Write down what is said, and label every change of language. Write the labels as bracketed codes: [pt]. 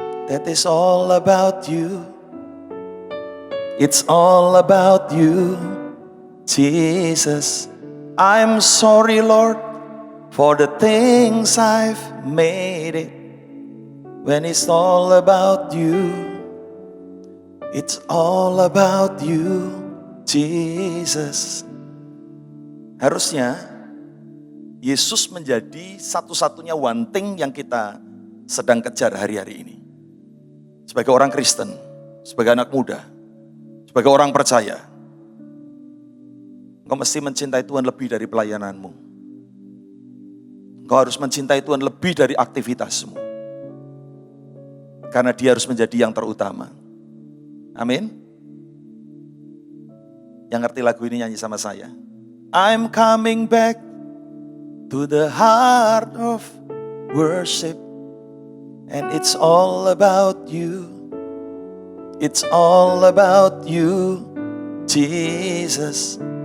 [en] That is all about you. It's all about you, Jesus. I'm sorry, Lord, for the things I've made it. When it's all about you, it's all about you, Jesus. [id] Harusnya Yesus menjadi satu-satunya [en] one thing [id] yang kita sedang kejar hari-hari ini. Sebagai orang Kristen, sebagai anak muda, sebagai orang percaya, engkau mesti mencintai Tuhan lebih dari pelayananmu. Engkau harus mencintai Tuhan lebih dari aktivitasmu. Karena dia harus menjadi yang terutama. Amin. Yang ngerti lagu ini nyanyi sama saya. [en] I'm coming back to the heart of worship. And it's all about you. It's all about you, Jesus.